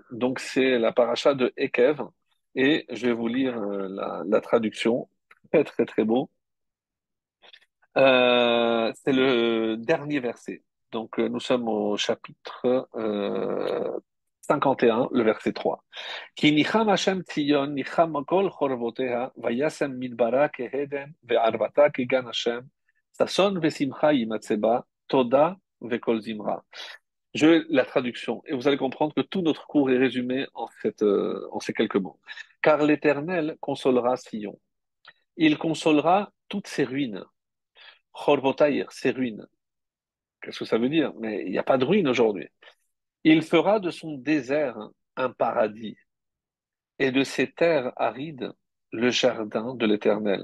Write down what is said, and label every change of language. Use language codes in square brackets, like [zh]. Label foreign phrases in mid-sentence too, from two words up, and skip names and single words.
[fr] Donc, c'est la paracha de Ekev, et je vais vous lire la traduction. Très, très, très beau. C'est le dernier verset. Donc, nous sommes au chapitre 51, le verset 3. [he] כי ניחם השם ציון, ניחם כל חורבותיה, וישם מדברה כהדן, וערבתה כגן השם, ששון ושמחה יימצא בה, תודה וכל זמרה. [fr] La traduction, et vous allez comprendre que tout notre cours est résumé en ces quelques mots. Car l'Éternel consolera Sion. Il consolera toutes ses ruines, Chorvotaïr, ses ruines. Qu'est-ce que ça veut dire? Mais il n'y a pas de ruine aujourd'hui. Il fera de son désert un paradis et de ses terres arides le jardin de l'Éternel.